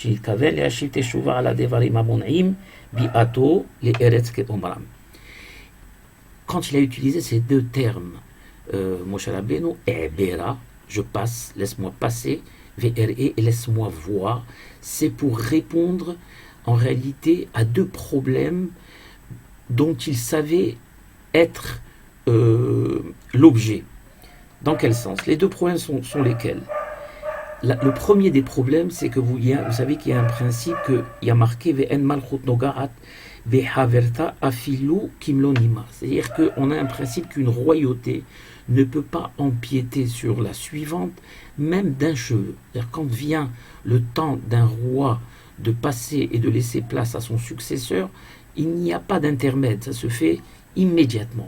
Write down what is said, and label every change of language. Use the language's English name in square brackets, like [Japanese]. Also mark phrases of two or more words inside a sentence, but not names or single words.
[French] Quand il a utilisé ces deux termes, Moshe Rabbeinu, Bera, je passe, laisse-moi passer, VRE, et laisse-moi voir, c'est pour répondre en réalité à deux problèmes dont il savait être l'objet. Dans quel sens? Les deux problèmes sont lesquels? Le premier des problèmes, c'est que vous savez qu'il y a un principe qu'il y a marqué [Hebrew] ואין מלכות נוגעת בחברתה אפילו כמלוא נימא. [French] C'est-à-dire qu'on a un principe qu'une royauté ne peut pas empiéter sur la suivante, même d'un cheveu. C'est-à-dire quand vient le temps d'un roi de passer et de laisser place à son successeur, il n'y a pas d'intermède, ça se fait immédiatement.